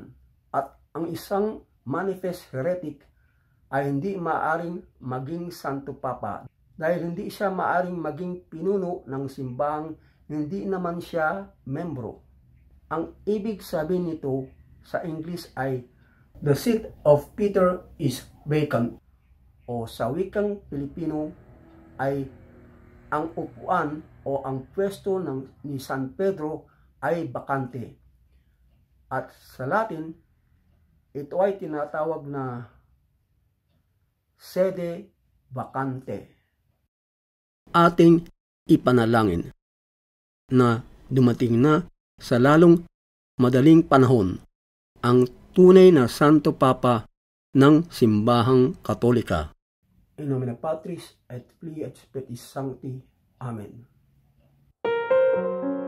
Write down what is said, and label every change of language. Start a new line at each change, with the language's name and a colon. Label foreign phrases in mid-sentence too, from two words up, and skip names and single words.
Filipino: At ang isang
English: manifest heretic
Filipino: ay hindi maaaring maging Santo Papa dahil hindi siya maaaring maging pinuno ng simbahang hindi naman siya membro. Ang ibig sabihin nito sa English ay
English: the seat of Peter is vacant,
Filipino: o sa wikang Pilipino ay ang upuan o ang pwesto ni San Pedro ay bakante. At sa Latin, ito ay tinatawag na
Latin: sede vacante.
Filipino: Ating ipanalangin na dumating na sa lalong madaling panahon ang tunay na Santo Papa ng Simbahang Katolika.
Latin: In nomine Patris et Filii et Spiritus Sancti. Amen.